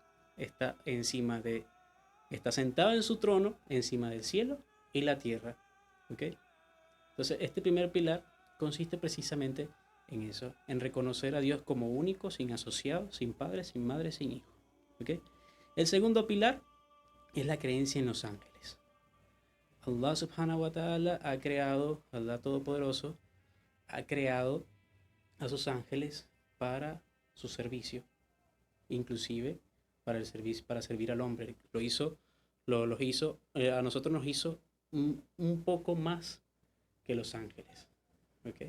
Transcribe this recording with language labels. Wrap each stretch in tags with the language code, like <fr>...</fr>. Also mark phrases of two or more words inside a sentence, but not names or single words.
<es>Está sentado en su trono, encima del cielo y la tierra. ¿Ok? Entonces, este primer pilar consiste precisamente en eso, en reconocer a Dios como único, sin asociados, sin padre, sin madre, sin hijo. ¿Ok? El segundo pilar es la creencia en los ángeles.</es> <ar>الله سبحانه وتعالى</ar> <es>Allah Todopoderoso, ha creado a sus ángeles para su servicio, inclusive para servir al hombre. A nosotros nos hizo un poco más que los ángeles, ¿okay?</es>